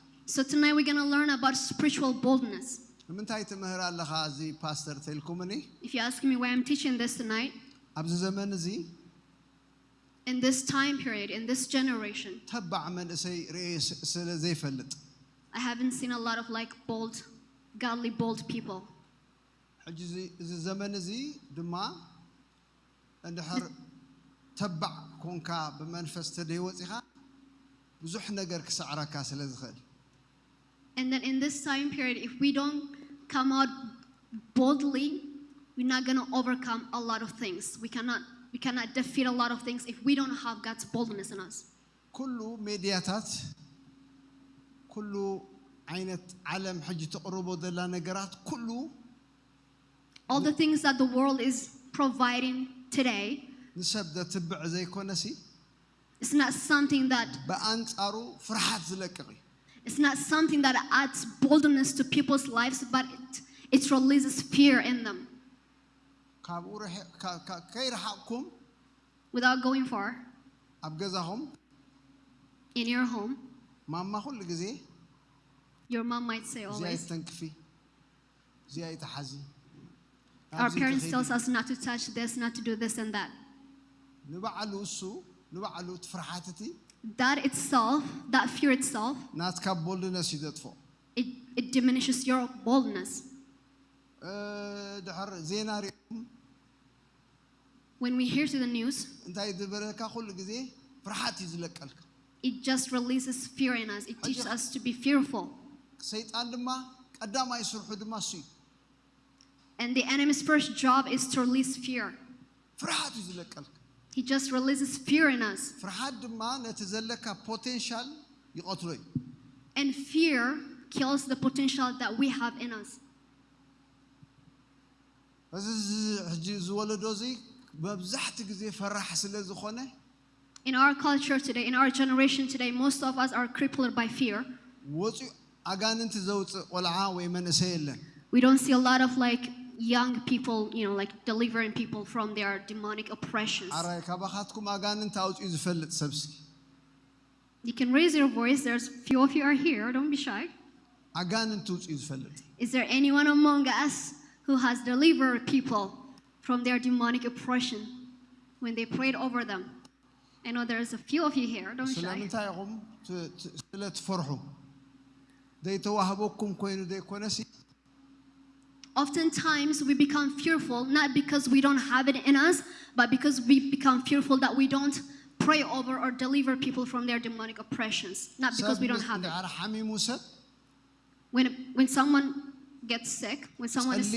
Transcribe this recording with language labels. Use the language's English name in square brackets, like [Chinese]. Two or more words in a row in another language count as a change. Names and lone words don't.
[English] So tonight we're going to learn about spiritual boldness. [Tigrinya] ንምንታይ ትምህር ኣለኻ እዚ ፓስተር ተልኩምኒ [English] If you ask me why I'm teaching this tonight, [Tigrinya] ኣብዚ ዘመን እዚ [English] in this time period, in this generation, [Tigrinya] ተባዕ መንእሰይ ርእ ስለ ዘይፈልጥ [English] I haven't seen a lot of like bold, godly bold people. [Tigrinya] ሕጂ እዚ ዘመን እዚ ድማ እንድሕር ተባዕ ኮንካ ብመንፈስ ተደይወፂኻ ብዙሕ ነገር ክስዕረካ ስለ ዝኽእል [English] And then in this time period, if we don't come out boldly, we're not going to overcome a lot of things. We cannot defeat a lot of things if we don't have God's boldness in us. [Tigrinya] ኩሉ ሜድያታት ኩሉ ዓይነት ዓለም ሕጂ ተቕርቦ ዘላ ነገራት ኩሉ [English] All the things that the world is providing today, [Tigrinya] ንሰብ ዘትብዕ ዘይኮነሲ [English] it's not something that [Tigrinya] ብኣንጻሩ ፍርሃት ዝለቅቕ እዩ [English] it's not something that adds boldness to people's lives, but it releases fear in them. [Tigrinya] ካብኡ ከይረሓቕኩም [English] Without going far, [Tigrinya] ኣብ ገዛኹም [English] in your home, [Tigrinya] ማማ ኩሉ ግዜ [English] your mom might say [Tigrinya] እዚኣ [English] always, [Tigrinya] ይተንክፊ እዚኣ ይተሓዚ [English] our parents tells us not to touch this, not to do this and that. [Tigrinya] ንባዕሉ እሱ ንባዕሉ ትፍርሓትቲ [English] That itself, that fear itself, [Tigrinya] ናትካ ቦልድነስ እዩ ዘጥፎ [English] it diminishes your boldness. [Tigrinya] ድሕር ዜና ሪኦም [English] When we hear to the news, [Tigrinya] እንታይ ዝበለካ ኩሉ ግዜ ፍርሃት እዩ ዝለቀልካ [English] it just releases fear in us. It teaches us to be fearful. [Tigrinya] ሰይጣን ድማ ቀዳማይ ስርሑ ድማ እሱ እዩ [English] And the enemy's first job is to release fear. [Tigrinya] ፍርሃት እዩ ዝለቀልካ [English] He just releases fear in us. [Tigrinya] ፍርሃት ድማ ነቲ ዘለካ ፖቴንሻል ይቆትሎ እዩ [English] And fear kills the potential that we have in us. [Tigrinya] እዚ ሕጂ ዝወለዶ እዚ በብዛሕቲ ግዜ ፈራሕ ስለ ዝኾነ [English] In our culture today, in our generation today, most of us are crippled by fear. [Tigrinya] ወፂኡ አጋንንት ዘውፅእ ቆልዓ ወይ መንእሰይ የለን [English] We don't see a lot of like young people, like delivering people from their demonic oppressions. [Tigrinya] አራይ ካባኻትኩም አጋንንት አውፅኡ ዝፈልጥ ሰብሲ [English] You can raise your voice. There's few of you are here. Don't be shy. [Tigrinya] አጋንንት ውፅኡ ዝፈልጥ [English] Is there anyone among us who has delivered people from their demonic oppression when they prayed over them? I know there's a few of you here. Don't be shy. [Tigrinya] ስለምንታይ ኢኹም ስለትፈርሑ ዘይተዋህበኩም ኮይኑ ዘይኮነሲ [English] Oftentimes we become fearful not because we don't have it in us, but because we become fearful that we don't pray over or deliver people from their demonic oppressions. Not because we don't have it. [Tigrinya] ሓሚሙ ሰብ [English] When someone gets sick, when someone is sick,